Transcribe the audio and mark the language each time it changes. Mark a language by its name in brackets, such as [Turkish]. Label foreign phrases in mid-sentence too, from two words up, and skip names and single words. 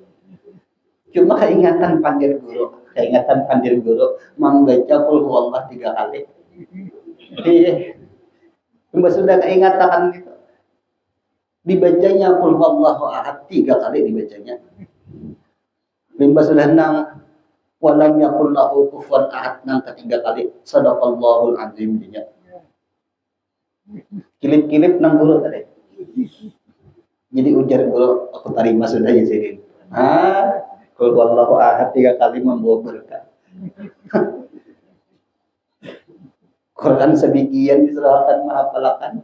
[Banjar] Cuma keingatan pandir guru membaca [Arabic] قل هو الله [Banjar] 3 kali. Cuma sudah keingatan gitu. Dibacanya [Arabic] قل هو الله أحد [Banjar] 3 kali dibacanya. Limba sudah nang [Arabic] ولم يكن له كفوا أحد [Banjar] nang ketiga kali [Arabic] صدق الله العظيم [Banjar] dinya. Kilip-kilip nang guru tadi. Jadi ujar guru aku terima sudah di sini. [Arabic] قل هو الله أحد [Banjar] 3 kali membawa berkah. Quran sebagian diserahkan menghafalkan.